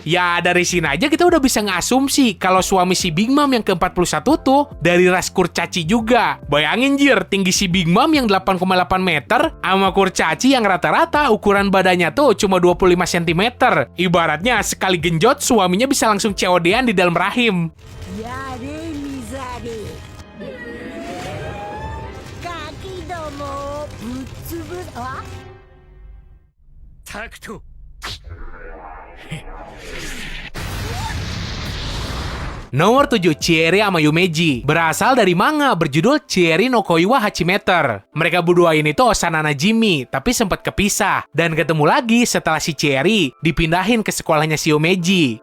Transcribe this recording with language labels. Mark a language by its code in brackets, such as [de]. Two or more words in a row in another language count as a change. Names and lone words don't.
[id] Ya dari sini aja kita udah bisa ngasumsi kalau suami si Big Mom yang ke-41 tuh dari ras kurcaci juga. Bayangin jir, tinggi si Big Mom yang 8,8 meter sama kurcaci yang rata-rata ukuran badannya tuh cuma 25 cm. Ibaratnya sekali genjot suaminya bisa langsung COD-an di dalam rahim. [ja] やれミザリガキどもをぶっ潰すあタクト [id] Nomor 7, Chieri sama Yumeji. Berasal dari manga berjudul Chieri no Koi wa Hachimeter. Mereka berdua ini tuh Osana Najimi, tapi sempat kepisah. Dan ketemu lagi setelah si Chieri dipindahin ke sekolahnya si Yumeji.